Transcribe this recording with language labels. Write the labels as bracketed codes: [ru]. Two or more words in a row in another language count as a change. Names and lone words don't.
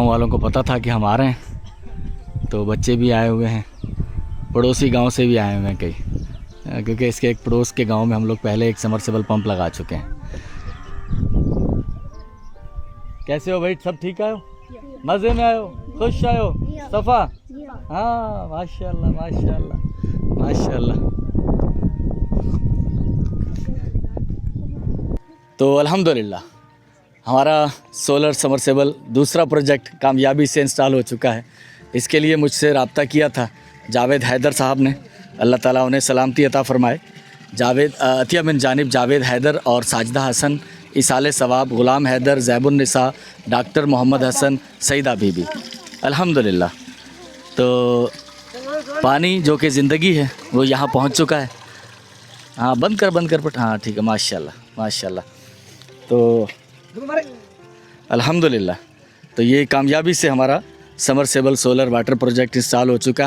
[hi] वालों को पता था कि हम आ रहे हैं, तो बच्चे भी आए हुए हैं, पड़ोसी गांव से भी आए हुए हैं कई, क्योंकि इसके एक पड़ोस के गांव में हम लोग पहले एक [en] submersible pump [hi] लगा चुके हैं। कैसे हो भाई, [sd] सब ठीक आयो, मज़े में आयो, खुश आयो, सफ़ा? [hi] हाँ माशाल्लाह माशाल्लाह माशाल्लाह। तो अल्हम्दुलिल्लाह हमारा [en] solar submersible [hi] दूसरा प्रोजेक्ट कामयाबी से इंस्टॉल हो चुका है। इसके लिए मुझसे रब्ता किया था जावेद हैदर साहब ने, अल्लाह ताला उन्हें सलामती अता फ़रमाए। जावेद अतिया बिन जानिब जावेद हैदर और साजिदा हसन, इसाले सवाब, ग़ुलाम हैदर, ज़ैबुन्निसा, डॉक्टर मोहम्मद हसन, सईदा बीबी। अल्हम्दुलिल्लाह तो पानी जो कि ज़िंदगी है वो यहाँ पहुँच चुका है। हाँ बंद कर पट, हाँ ठीक है, माशाल्लाह माशाल्लाह। तो अल्हम्दुलिल्लाह तो ये कामयाबी से हमारा [en] submersible solar water project [hi] इंस्टॉल हो चुका है।